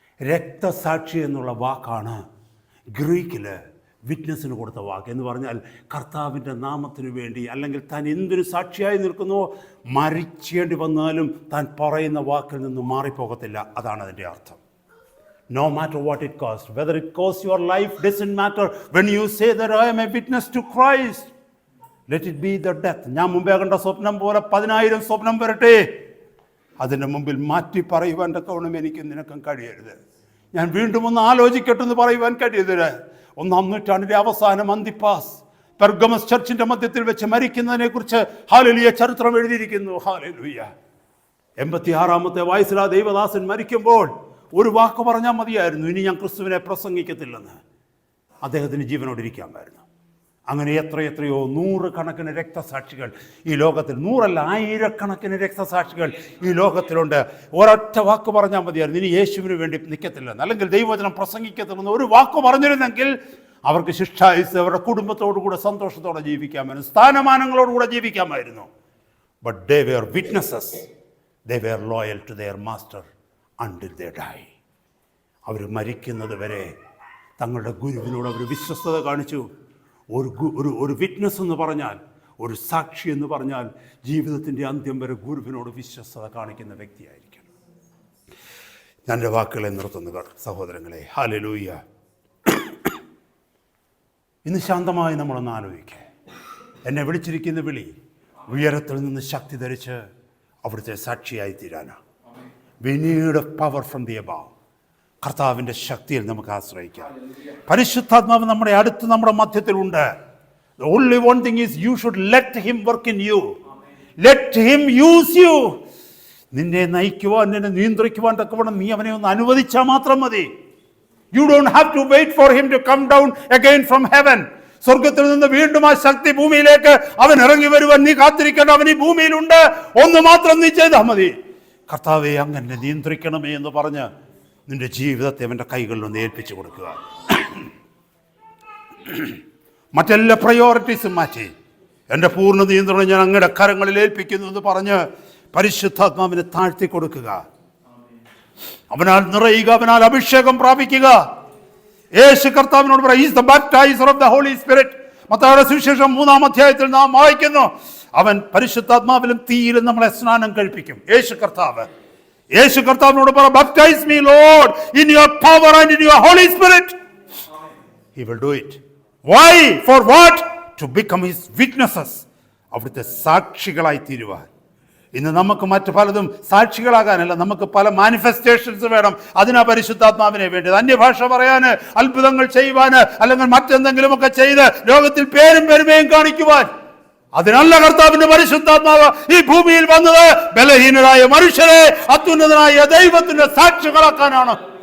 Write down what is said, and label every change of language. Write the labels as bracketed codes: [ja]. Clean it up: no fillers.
[ml] രക്തസാക്ഷി എന്നുള്ള വാക്കാണ് ഗ്രീക്കിൽ വിറ്റ്നസ്സിന് കൊടുത്ത വാക്ക്. എന്ന് പറഞ്ഞാൽ കർത്താവിൻ്റെ നാമത്തിനു വേണ്ടി, അല്ലെങ്കിൽ താൻ എന്തൊരു സാക്ഷിയായി നിൽക്കുന്നോ, മരിച്ചേണ്ടി വന്നാലും താൻ പറയുന്ന വാക്കിൽ നിന്ന് മാറിപ്പോകത്തില്ല. അതാണ് അതിൻ്റെ അർത്ഥം. [en] No matter what it costs, whether it costs your life, doesn't matter. When you say that I am a witness to Christ, let it be the death. [ml] ഞാൻ മുമ്പേ കണ്ട സ്വപ്നം പോലെ 10,000 സ്വപ്നം വരട്ടെ, അതിൻ്റെ മുമ്പിൽ മാറ്റി പറയുവാൻ തക്കവണ്ണം എനിക്കും നിനക്കും കഴിയരുത്. ഞാൻ വീണ്ടും ഒന്ന് ആലോചിക്കട്ടെന്ന് പറയുവാൻ കഴിയരുത്. 1-ാം നൂറ്റാണ്ടിൻ്റെ അവസാനം അന്തിപ്പാസ് പെർഗമസ് ചർച്ചിന്റെ മധ്യത്തിൽ വെച്ച് മരിക്കുന്നതിനെ കുറിച്ച് ഹല്ലേലൂയ ചരിത്രം എഴുതിയിരിക്കുന്നു. ഹല്ലേലൂയ. 86-ാമത്തെ വയസ്സിൽ ആ ദൈവദാസൻ മരിക്കുമ്പോൾ ഒരു വാക്ക് പറഞ്ഞാൽ മതിയായിരുന്നു, ഇനി ഞാൻ ക്രിസ്തുവിനെ പ്രസംഗിക്കത്തില്ലെന്ന്. അദ്ദേഹത്തിന് ജീവനോടിരിക്കാൻ വരുന്നു. അങ്ങനെ എത്രയോ നൂറുകണക്കിന് രക്തസാക്ഷികൾ ഈ ലോകത്തിൽ, 100 അല്ല 1000കണക്കിന് രക്തസാക്ഷികൾ ഈ ലോകത്തിലുണ്ട്. ഒരൊറ്റ വാക്ക് പറഞ്ഞാൽ മതിയായിരുന്നു, ഇനി യേശുവിന് വേണ്ടി നിൽക്കത്തില്ലെന്ന്, അല്ലെങ്കിൽ ദൈവവചനം പ്രസംഗിക്കത്തില്ലെന്ന് ഒരു വാക്ക് പറഞ്ഞിരുന്നെങ്കിൽ അവർക്ക് ശിക്ഷായുസ് അവരുടെ കുടുംബത്തോടുകൂടെ സന്തോഷത്തോടെ ജീവിക്കാമായിരുന്നു, സ്ഥാനമാനങ്ങളോടുകൂടെ ജീവിക്കാമായിരുന്നു. [en] But they were witnesses. They were loyal to their master until they die. [ml] അവർ മരിക്കുന്നത് വരെ തങ്ങളുടെ ഗുരുവിനോട് അവർ വിശ്വസ്തത കാണിച്ചു. ഒരു വിറ്റ്നസ് എന്ന് പറഞ്ഞാൽ, ഒരു സാക്ഷി എന്ന് പറഞ്ഞാൽ ജീവിതത്തിൻ്റെ അന്ത്യം വരെ ഗുരുവിനോട് വിശ്വസ്തത കാണിക്കുന്ന വ്യക്തിയായിരിക്കണം. ഞാൻ എൻ്റെ വാക്കുകളെ നിർത്തുന്നു സഹോദരങ്ങളെ. ഹല്ലേലൂയ. ഇന്ന് ശാന്തമായി നമ്മളൊന്ന് ആലോചിക്കുക. എന്നെ വിളിച്ചിരിക്കുന്ന വിളി ഉയരത്തിൽ നിന്ന് ശക്തി ധരിച്ച് അവിടുത്തെ സാക്ഷിയായി തീരാനാണ്. [en] We need a power from the above. [ml] കർത്താവിൻ്റെ ശക്തിയിൽ നമുക്ക് ആശ്രയിക്കാം. പരിശുദ്ധാത്മാവ് നമ്മുടെ അടുത്ത്, നമ്മുടെ മധ്യത്തിലുണ്ട്. [en] The only one thing is you should let him work in you. Let him use you. [ml] നിന്നെ നയിക്കുവാൻ, നിന്നെ നിയന്ത്രിക്കുവാൻ തക്കവണ്ണം നീ അവനെ ഒന്ന് അനുവദിച്ചാൽ മാത്രം മതി. [en] You don't have to wait for him to come down again from heaven. [ml] സ്വർഗത്തിൽ നിന്ന് വീണ്ടും ആ ശക്തി ഭൂമിയിലേക്ക് അവൻ ഇറങ്ങി വരുവാൻ നീ കാത്തിരിക്കേണ്ട. അവൻ ഈ ഭൂമിയിലുണ്ട്. ഒന്ന് മാത്രം നീ ചെയ്താൽ മതി. കർത്താവെ അങ്ങനെ നിയന്ത്രിക്കണമേ എന്ന് പറഞ്ഞ് നിന്റെ ജീവിതത്തെ അവൻ്റെ കൈകളിലൊന്ന് ഏൽപ്പിച്ചു കൊടുക്കുക. മറ്റെല്ലാ പ്രയോറിറ്റീസും മാറ്റി എൻ്റെ പൂർണ്ണ നിയന്ത്രണം ഞാൻ അങ്ങയുടെ കരങ്ങളിൽ ഏൽപ്പിക്കുന്നു എന്ന് പറഞ്ഞ് പരിശുദ്ധാത്മാവിനെ താഴ്ത്തി കൊടുക്കുക. അവനാൽ നിറയുക, അവനാൽ അഭിഷേകം പ്രാപിക്കുക. യേശു കർത്താവിനോട് പറ, [en] Is the baptizer of the holy spirit. [ml] മത്തായിയുടെ സുവിശേഷം 3-ാം അധ്യായത്തിൽ നാം വായിക്കുന്നു, അവൻ പരിശുദ്ധാത്മാവിലും തീയിലും നമ്മളെ സ്നാനം കഴിപ്പിക്കും. യേശു കർത്താവിനോട് പറ, [en] Baptize me Lord in your power and in your holy spirit. He will do it. Why? For what? To become his witnesses. [ml] അവിടുത്തെ സാക്ഷികളായി തീരുവാൻ. ഇന്ന് നമുക്ക് മറ്റു പലതും സാക്ഷികളാകാനല്ല, നമുക്ക് പല മാനിഫെസ്റ്റേഷൻസ് വേണം. അതിനാ പരിശുദ്ധാത്മാവിനെ വേണ്ടത്. അന്യഭാഷ പറയാന്, അത്ഭുതങ്ങൾ ചെയ്യുവാന്, അല്ലെങ്കിൽ മറ്റെന്തെങ്കിലുമൊക്കെ ചെയ്ത് ലോകത്തിൽ പേരും പെരുമയും കാണിക്കുവാൻ. അതിനല്ല കർത്താവിന്റെ പരിശുദ്ധാത്മാവ് ഈ ഭൂമിയിൽ വന്നത്. ബലഹീനരായ മനുഷ്യരെ അത്യുന്നതനായ ദൈവത്തിന്റെ സാക്ഷികളാക്കാനാണ്.